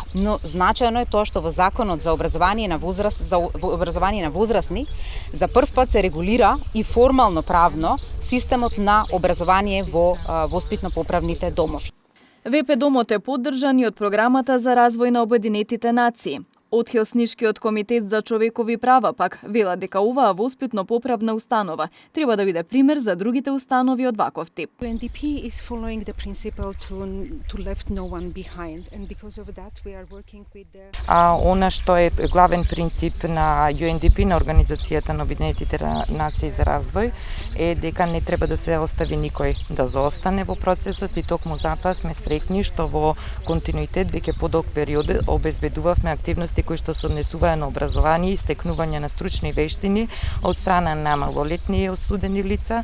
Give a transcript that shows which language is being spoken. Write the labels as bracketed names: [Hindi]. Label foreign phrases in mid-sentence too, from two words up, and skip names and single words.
[Macedonian] Но значајно е тоа што во Законот за образование на возрастни за прв пат се регулира и формално правно системот на образование во воспитно-поправните домови. ВП домот е поддржан и од програмата за развој на Обединетите нации. Од Хелсиншкиот комитет за човекови права пак вела дека оваа воспитно-поправна установа треба да биде пример за другите установи од ваков тип. [English] UNDP is following the principle to left no one behind, and because of that we are working with the [Macedonian] Она што е главен принцип на UNDP, на Организацијата на Обединетите нации за развој, е дека не треба да се остави никој да заостане во процесот и токму затоа сме среќни што во континуитет веќе подолг период обезбедувавме активности кои што се однесуваа на образование и стекнување на стручни вештини од страна на малолетни и осудени лица.